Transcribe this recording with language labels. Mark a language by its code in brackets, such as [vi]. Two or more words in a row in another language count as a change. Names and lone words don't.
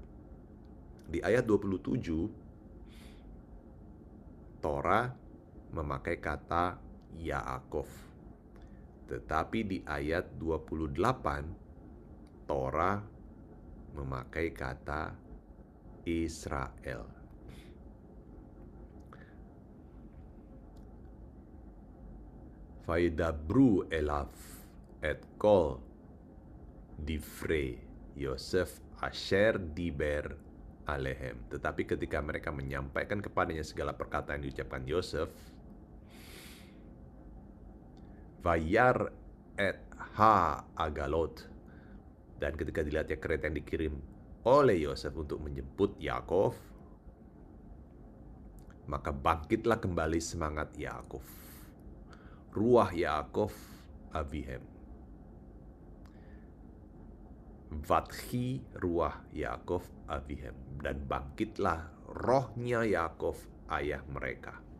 [id] Di ayat 27, Torah memakai kata Yaakov. Tetapi di ayat 28, Torah memakai kata Israel. [he] וידברו אליו את כל דברי יוסף אשר דיבר אליהם. [id] Tetapi ketika mereka menyampaikan kepadanya segala perkataan yang diucapkan Yosef, [he] וירא את העגלות, [id] dan ketika dilihatnya kereta yang dikirim oleh Yosef untuk menjemput Yakov, maka bangkitlah kembali semangat Yakov, [he] רוח יעקב אביהם, ותחי רוח יעקב אביהם, [id] dan bangkitlah rohnya Yakov ayah mereka.